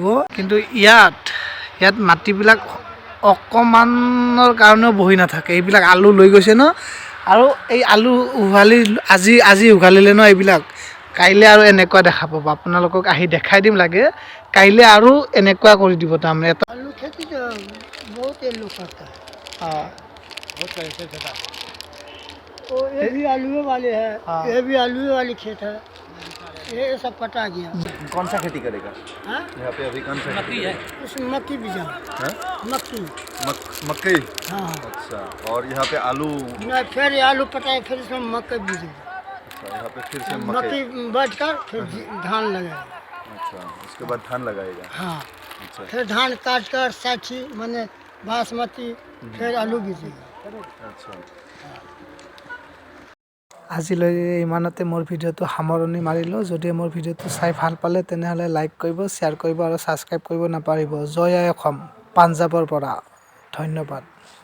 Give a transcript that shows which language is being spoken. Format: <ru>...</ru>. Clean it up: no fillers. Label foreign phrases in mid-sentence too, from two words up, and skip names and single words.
<as>কিন্তু ইয়াত মাটিবিলাক অকণমানৰ কাৰণেও বহি নাথাকে, এইবিলাক আলু লৈ গৈছে ন। আৰু এই আলু উভালি আজি উঘালিলে ন, এইবিলাক কাইলৈ আৰু এনেকুৱা দেখা পাব। আপোনালোকক আহি দেখাই দিম লাগে, কাইলৈ আৰু এনেকুৱা কৰি দিব তাৰমানে।</as> <hi>आलू खेती तो बहुत ये लोग करता है। हाँ तो ये भी आलू वाले है, हाँ। ये भी आलू वाली खेत है, ये सब पटा गया। कौन सा खेती करेगा हाँ? यहाँ पे अभी? कौन सा खेती है? इसमें मक्की बीजा, हाँ? मक्की। मकई। हाँ, अच्छा, और यहाँ पे आलू। ना फिर ये आलू पटाए, फिर इसमें मक्की बीजे, अच्छा, यहाँ पे फिर से मकई। मक्की बैठ कर फिर धान लगाए। अच्छा, उसके बाद धान लगाएगा। हाँ, अच्छा फिर धान काट कर साठी मैंने बासमती, फिर आलू बीजेगा। अच्छा।</hi> <as>আজিলৈ ইমানতে মোৰ ভিডিঅ'টো সামৰণি মাৰিলোঁ। যদি মোৰ ভিডিঅ'টো চাই ভাল পালে তেনেহ'লে লাইক কৰিব, শ্বেয়াৰ কৰিব আৰু ছাবস্ক্ৰাইব কৰিব নাপাহৰিব। জয় আই অসম, পাঞ্জাৱৰ পৰা। ধন্যবাদ।</as>